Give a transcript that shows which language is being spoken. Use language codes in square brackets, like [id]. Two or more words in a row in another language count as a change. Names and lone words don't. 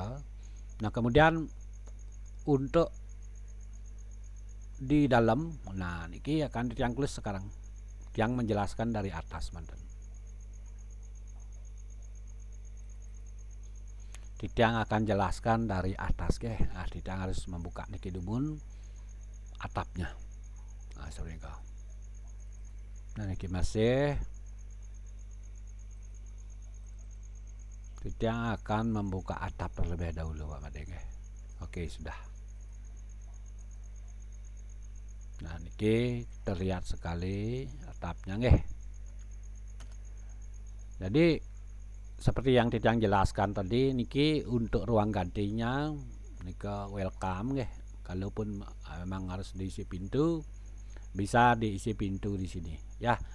[id] Nah, kemudian untuk di dalam, nah ini akan ditiang tulis sekarang yang menjelaskan dari atas mantan. Titiang akan jelaskan dari atas Titiang harus membuka [ban] niki dumun [id] atapnya. Nah, seperti itu. Nah, niki masih Titiang akan membuka atap terlebih dahulu Pak Made. Oke, sudah. Nah, niki terlihat sekali atapnya Jadi seperti yang Titiang jelaskan tadi, niki untuk ruang gantinya nika welcome Kalaupun memang harus diisi pintu, bisa diisi pintu di sini ya.